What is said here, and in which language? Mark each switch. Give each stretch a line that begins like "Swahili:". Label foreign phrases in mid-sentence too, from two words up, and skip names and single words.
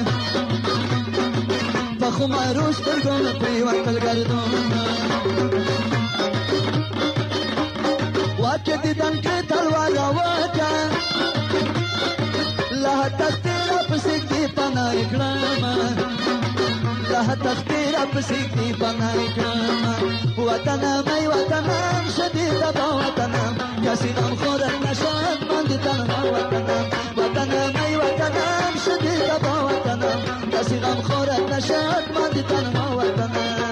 Pashto: په خمارو سترګو مې پرېوتل ګردونه وا چې دیدن کې تلوار راوکه له تختې راپسې کې پناه کړم له تختې راپسې کې پناه کړم
Persian: وطنم ای وطنم شدید با وطنم کسی غم خورد نشد ماندی تنها وطنم وطنم ای وطنم شدید با وطنم کسی غم خورد نشد ماندی تنها وطنم